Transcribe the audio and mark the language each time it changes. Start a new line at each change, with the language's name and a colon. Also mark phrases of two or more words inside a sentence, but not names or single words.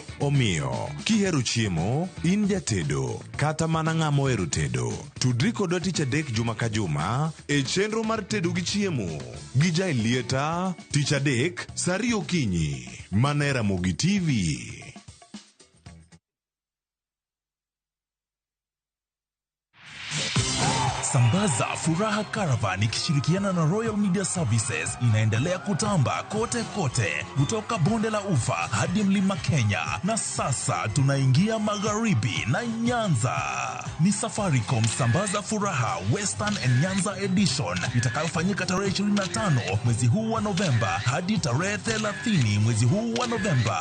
Luo (Kenya and Tanzania): Omiyo kihero chiemo in jatedo kata mana ng'ama ohero tedo, tudri kodwa tich adek juma ka juma e chenro mar tedo gi chiemo gi Jailieta tich adek saa 2 okinyi mana Ramogi TV.
Swahili: Sambaza Furaha Caravan ikishirikiana na Royal Media Services inaendelea kutamba kote kote kutoka bonde la Ufa hadi mlima Kenya, na sasa tunaingia magharibi na Nyanza. Ni Safaricom Sambaza Furaha Western and Nyanza Edition itakayofanyika tarehe 25 mwezi huu wa Novemba hadi tarehe 30 mwezi huu wa Novemba.